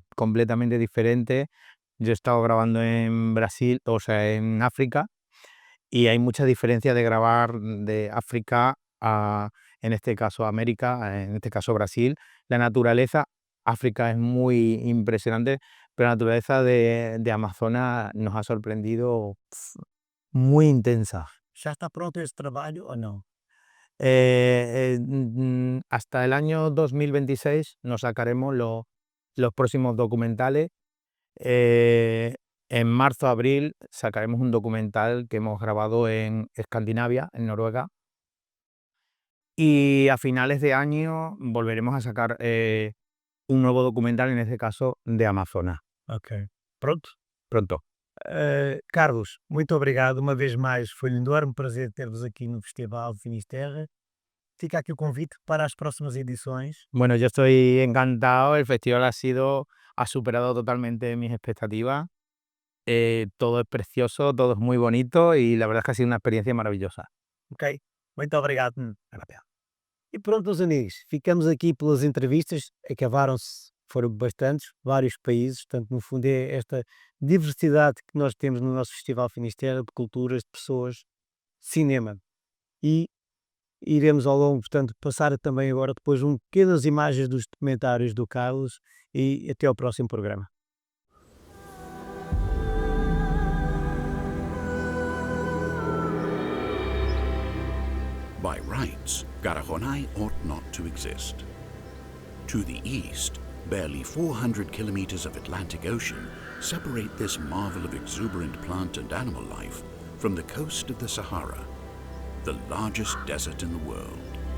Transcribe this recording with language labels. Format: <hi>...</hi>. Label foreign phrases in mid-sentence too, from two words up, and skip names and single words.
<es>Completamente diferente. Yo he estado grabando en Brasil, o sea, en África, y hay mucha diferencia de grabar de África a, en este caso, América, en este caso Brasil. La naturaleza, África es muy impresionante, pero la naturaleza de Amazonas nos ha sorprendido muy intensa.</es> <pt>Já está pronto esse trabalho ou não?</pt> <es>Hasta el año 2026 nos sacaremos los próximos documentales. En marzo-abril sacaremos un documental que hemos grabado en Escandinavia, en Noruega. Y a finales de año volveremos a sacar un nuevo documental, en este caso de Amazonas.</es> <pt>Ok. Pronto? Pronto. Carlos, muito obrigado uma vez mais. Foi um enorme prazer ter-vos aqui no Festival Finisterra. Fica aqui o convite para as próximas edições.</pt> <es>Bueno, yo estoy encantado. El festival ha superado totalmente mis expectativas. Todo es precioso, todo es muy bonito y la verdad es que ha sido una experiencia maravillosa.</es> <pt>Ok? Muito obrigado. E pronto, meus amigos, ficamos aqui pelas entrevistas. Acabaram-se, foram bastantes, vários países. Portanto, no fundo, é esta diversidade que nós temos no nosso Festival Finisterra, de culturas, de pessoas, cinema. E iremos ao longo, portanto, passar também agora depois pequenas imagens dos documentários do Carlos e até ao próximo programa.</pt> <en>By rights, Garajonay ought not to exist. To the east, barely 400 kilometers of Atlantic Ocean separate this marvel of exuberant plant and animal life from the coast of the Sahara, the largest desert in the world.</en>